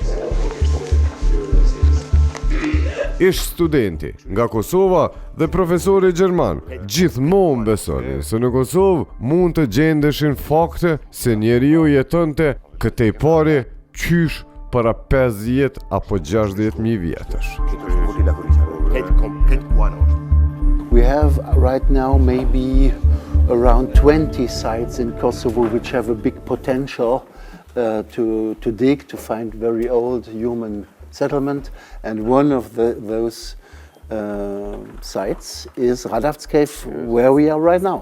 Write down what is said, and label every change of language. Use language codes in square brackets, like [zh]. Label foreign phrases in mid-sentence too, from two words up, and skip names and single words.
[sq] Ish studenti nga Kosova dhe profesori gjerman gjithmonë besoni se në Kosovë mund të gjendeshin fakte se njeriu jetonte këtej pari qysh para 50 apo 60.000 vjetësh. [en] We have right now maybe around 20 sites in Kosovo which have a big potential to dig, to find very old human settlement, and one of those sites is Radovc Cave, where we are right now.